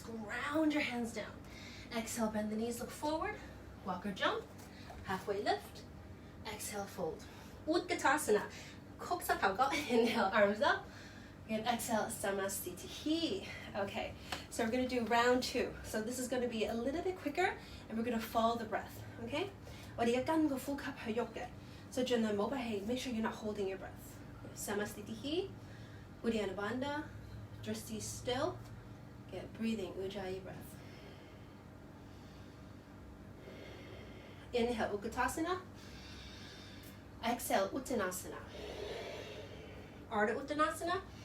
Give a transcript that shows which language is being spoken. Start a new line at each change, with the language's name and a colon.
English: Ground your hands down. Exhale, bend the knees, look forward. Walk or jump. Halfway lift. Exhale, fold. Utkatasana. Koksa tauko. Inhale, arms up. And exhale, samasthiti. Okay, so we're going to do round 2. So this is going to be a little bit quicker, and we're going to follow the breath. Okay?
Cantonese: 我哋要跟個呼吸去喐嘅，所以盡量冇閉氣。
English: Make sure you're not holding your breath. Samasthiti, Uddiyana Bandha, Dristi still. Get breathing, Ujjayi breath. Inhale, Utkatasana. Exhale, Uttanasana. Ardha Uttanasana.